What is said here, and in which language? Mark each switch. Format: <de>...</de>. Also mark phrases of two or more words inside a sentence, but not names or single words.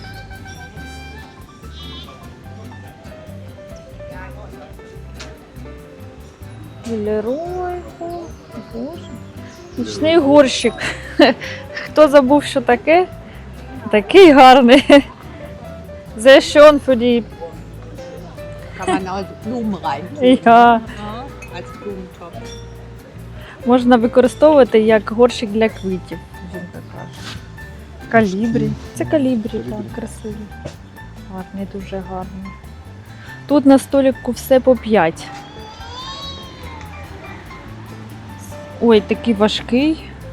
<uk>Леройко. Боже. Нічний горщик. Хто забув, що таке? Такий гарний. Це</uk> <de>schon für die... Kann man auch Blumen reintun. Ja. Als Blumentopf.</de> <uk>Можна використовувати як горщик для квітів. Жінка каже. Калібрі. Це калібрі, так, красиві. Гарний, дуже гарний. Тут на столику все по 5. Ой, такий важкий.</uk>